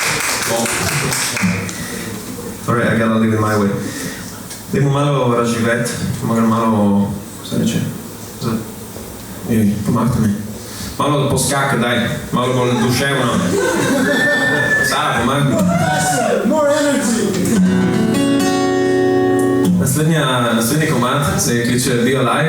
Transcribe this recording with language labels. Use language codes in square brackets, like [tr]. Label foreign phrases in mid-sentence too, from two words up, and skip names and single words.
[sl] Torej, [en] I gotta live it my way. [sl] Dajmo malo razživeti, malo, se reče, pomagajte mi. Malo poskaka, daj, malo bolj duševno. Sara, pomagaj mi. [en] More energy! [sl] Naslednji komad se kliče Be Alive.